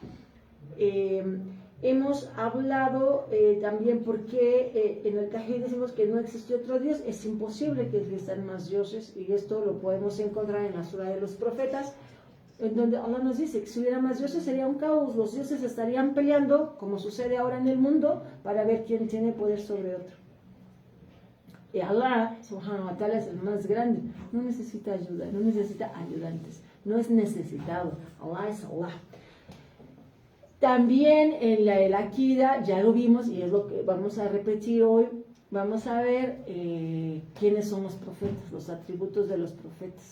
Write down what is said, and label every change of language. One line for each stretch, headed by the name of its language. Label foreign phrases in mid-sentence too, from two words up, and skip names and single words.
Spanish: Hemos hablado también por qué en el Tajid decimos que no existe otro Dios, es imposible que existan más dioses, y esto lo podemos encontrar en la Sura de los Profetas, en donde Allah nos dice que si hubiera más dioses sería un caos, los dioses estarían peleando, como sucede ahora en el mundo, para ver quién tiene poder sobre otro. Y Allah,
Arabic: سبحانه وتعالى,
Spanish: es el más grande, no necesita ayuda, no necesita ayudantes, no es necesitado, Allah es Allah. También en la Akida, ya lo vimos y es lo que vamos a repetir hoy, vamos a ver quiénes son los profetas, los atributos de los profetas.